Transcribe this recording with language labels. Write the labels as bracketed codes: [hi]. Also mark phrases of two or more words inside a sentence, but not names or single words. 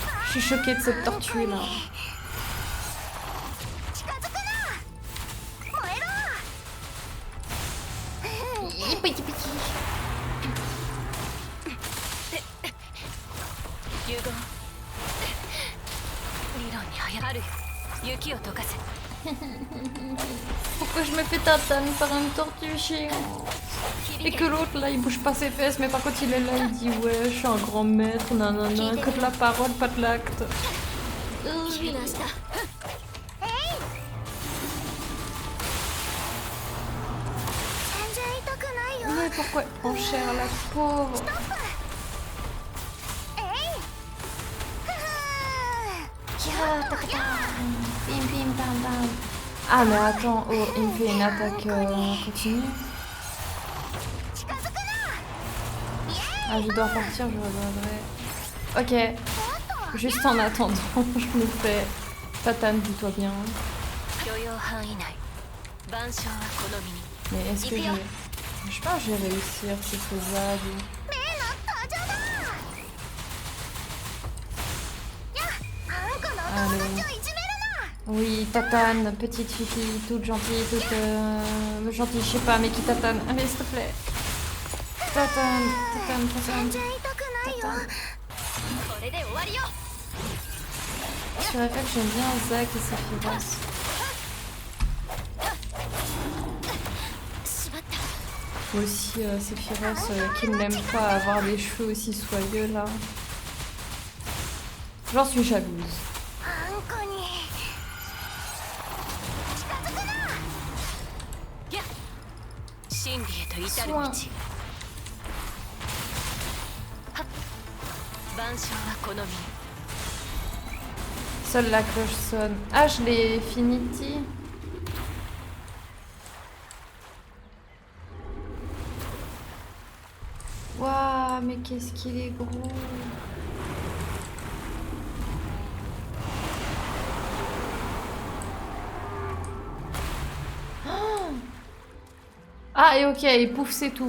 [fr] Je suis choquée de cette tortue là. [ja] 近づくな燃えろ融合理論にあるよ雪を溶かせ [fr] Pourquoi je me fais tatane par une tortue géante? Et que l'autre là il bouge pas ses fesses, mais par contre il est là, il dit ouais, je suis un grand maître, nanana, que de la parole, pas de l'acte. [ja] 君の明日全然痛くないよ [fr] Mais pourquoi elle prend cher la pauvre? えいふふ Bim bim bam bam. Ah mais attends, oh, il me fait une attaque continue. [ja] 近づくな [fr] Ah je dois partir, je reviendrai. Ok, juste en attendant, je me fais tatane, dis-toi bien. [ja] 許容範囲内万象は好みに [fr] Mais est-ce que j'ai... Je pense que je vais réussir, c'est faisable. [ja] 例の登場だやっあんこのお友達をいじめる [fr] Oui, tatane, petite fifi, toute gentille, toute gentille, je sais pas, mais qui tatane. Allez, s'il te plaît. Tatane, tatane, [ja] な [fr] tatane. [ja] 全然痛くないよこれで終わりよ [fr] Sur FF, j'aime bien Zack et Sephiroth. [ja] しまった [fr] Aussi Sephiroth qui n'aime pas avoir les cheveux aussi soyeux là. J'en suis jalouse. [ja] あんこに近づくなやっ真理へと至る道はっ万象は好みに [fr] Seule la cloche sonne. Ah, je l'ai finiti. Waouh, mais qu'est-ce qu'il est gros. Ah, et ok, et pouf, c'est tout.